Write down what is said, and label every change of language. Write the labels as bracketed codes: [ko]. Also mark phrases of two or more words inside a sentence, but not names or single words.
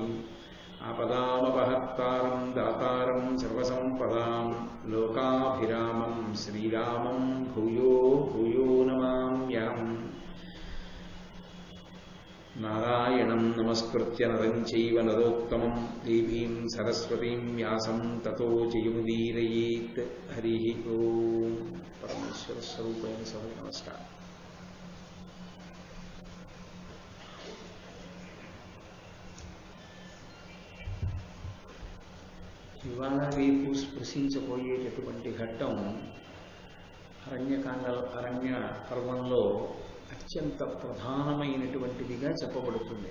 [sa] आपदामपहर्तारं दातारं सर्वसम्पदां लोकाभिरामं श्रीरामं भूयो भूयो नमाम्यहम्। नारायणं नमस्कृत्य नरं चैव नरोत्तमं देवीं सरस्वतीं व्यासं ततो जयमुदीरयेत्। हरिः ओम्। परमेश्वर स्वरूपैन सभा नमस्कार। [te] ఇవాళ రేపు స్పృశించబోయేటటువంటి ఘట్టం అరణ్య పర్వంలో అత్యంత ప్రధానమైనటువంటిదిగా చెప్పబడుతుంది.